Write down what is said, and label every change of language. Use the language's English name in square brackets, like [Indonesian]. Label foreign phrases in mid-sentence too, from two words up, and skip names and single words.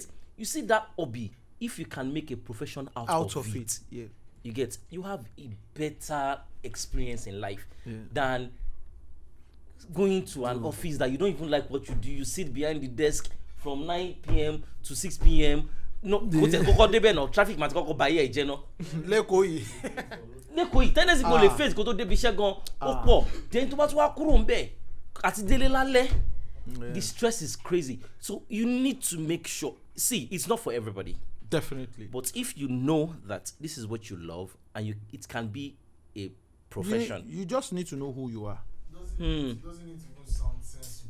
[English] You see that hobby, if you can make a profession out of it, yeah. You have a better experience in life than going to an office that you don't even like what you do. You sit behind the desk from 9 p.m. to 6 p.m. No, no traffic might go by here, no. [Yoruba] Lẹ́kọ̀ọ́ yìí tennis go le face kó tó débi iṣẹ́ gan ó pọ̀ then tó bá tún wá kúrò ńbẹ̀ àti délé lálẹ́. [English] The stress is crazy. So you need to make sure. See, it's not for everybody. Definitely. But if you know that this is what you love and it can be a profession. You just need to know who you are. Doesn't need to even sound sensible.